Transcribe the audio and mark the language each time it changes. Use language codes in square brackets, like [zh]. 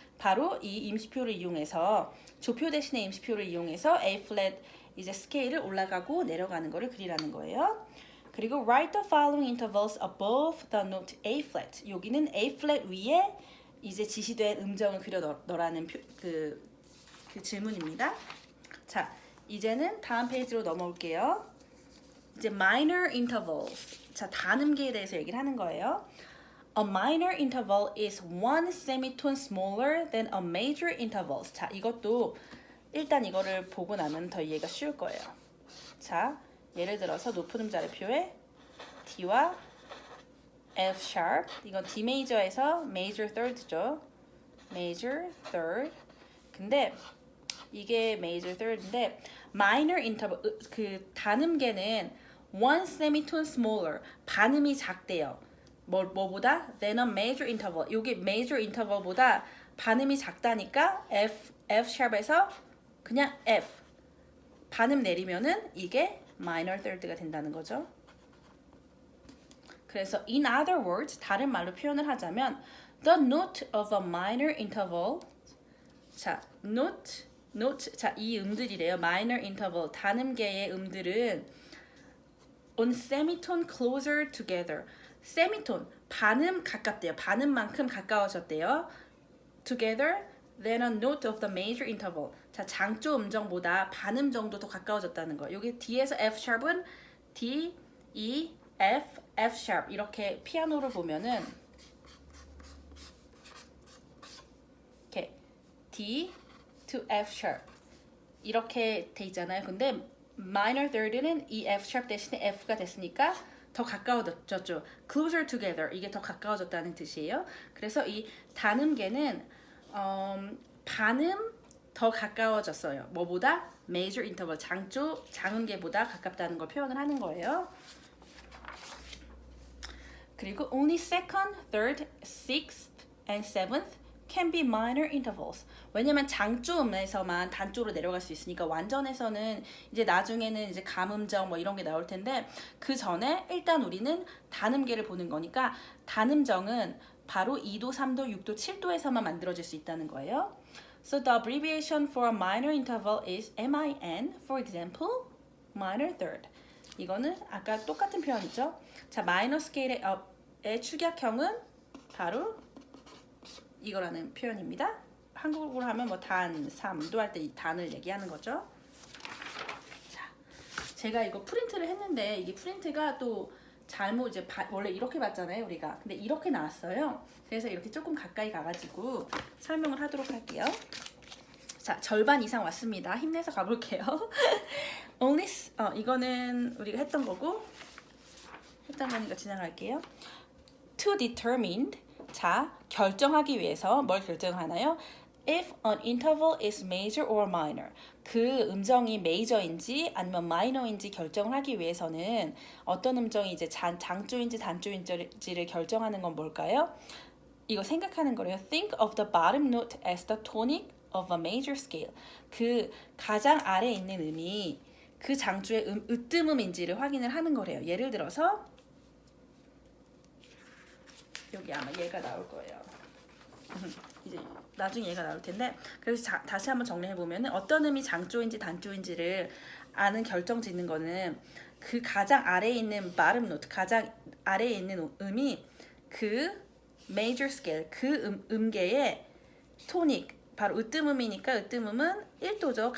[ko] 바로 이 임시표를 이용해서 조표 대신에 임시표를 이용해서 A flat 이제 스케일을 올라가고 내려가는 거를 그리라는 거예요. 그리고 [en] write the following intervals above the note A flat. [ko] 여기는 A flat 위에 이제 지시된 음정을 그려 넣으라는 그 질문입니다. 자, 이제는 다음 페이지로 넘어올게요. 이제 [en] minor intervals. [ko] 자, 단음계에 대해서 얘기를 하는 거예요. [en] A minor interval is one semitone smaller than a major interval. [ko] 자, 이것도 일단 이거를 보고 나면 더 이해가 쉬울 거예요. 자, 예를 들어서 높은 음자리표에 D와 F sharp, 이건 D major에서 major third죠. major third. 근데 이게 major third인데 minor interval 그 단음계는 [en] one semitone smaller [ko] 반음이 작대요. 뭐보다 [en] than a major interval. [ko] 여기 major interval보다 반음이 작다니까 F sharp에서 그냥 F 반음 내리면은 이게 minor third가 된다는 거죠. 그래서 [en] in other words [ko] 다른 말로 표현을 하자면 [en] the note of a minor interval [ko] 자 note 자 이 음들이래요. minor interval 단음계의 음들은 [en] on semitone closer together [ko] semitone 반음 가깝대요. 반음만큼 가까워졌대요. together [en] than a note of the major interval. [ko] 자, 장조 음정보다 반음 정도 더 가까워졌다는 거. 여기 D에서 F 샵은 D, E, F, F 샵 이렇게 피아노를 보면은 이렇게 D to F 샵 이렇게 돼 있잖아요. 근데 minor third는 이 F 샵 대신에 F가 됐으니까 더 가까워졌죠. [en] closer together [ko] 이게 더 가까워졌다는 뜻이에요. 그래서 이 단음계는 반음 더 가까워졌어요. 뭐보다? major interval 장조 장음계보다 가깝다는 걸 표현을 하는 거예요. 그리고 [en] only second, third, sixth, and seventh can be minor intervals. [ko] 왜냐면 장조음에서만 단조로 내려갈 수 있으니까 완전에서는 이제 나중에는 이제 감음정 뭐 이런 게 나올 텐데 그 전에 일단 우리는 단음계를 보는 거니까 단음정은 바로 2도, 3도, 6도, 7도에서만 만들어질 수 있다는 거예요. [en] So the abbreviation for a minor interval is MIN. For example, minor third. [ko] 이거는 아까 똑같은 표현이죠. 자, 마이너 스케일의 축약형은 바로 이거라는 표현입니다. 한국어로 하면 뭐 단, 3도 할 때 이 단을 얘기하는 거죠. 자, 제가 이거 프린트를 했는데 이게 프린트가 또 잘못 이제 원래 이렇게 봤잖아요, 우리가. 근데 이렇게 나왔어요. 그래서 이렇게 조금 가까이 가가지고 설명을 하도록 할게요. 자, 절반 이상 왔습니다. 힘내서 가볼게요. Only, 이거는 우리가 했던 거고 했던 거니까 지나갈게요. [en] To determine, [ko] 자, 결정하기 위해서 뭘 결정하나요? [en] If an interval is major or minor. [ko] 그 음정이 메이저인지 아니면 마이너인지 결정을 하기 위해서는 어떤 음정이 이제 장조인지 단조인지를 결정하는 건 뭘까요? 이거 생각하는 거래요. [en] Think of the bottom note as the tonic of a major scale. [ko] 그 가장 아래에 있는 음이 그 장조의 으뜸음인지를 확인을 하는 거래요. 예를 들어서 여기 아마 얘가 나올 거예요. 이제 나중에 얘가 나올 텐데 그래서 다시 한번 정리해 보면은 어떤 음이 장조인지 단조인지를 아는 결정 짓는 거는 그 가장 아래에 있는 bottom note, 가장 아래에 있는 음이 그 major scale, 그 음계의 토닉, 바로 으뜸음이니까 으뜸음은 1도죠.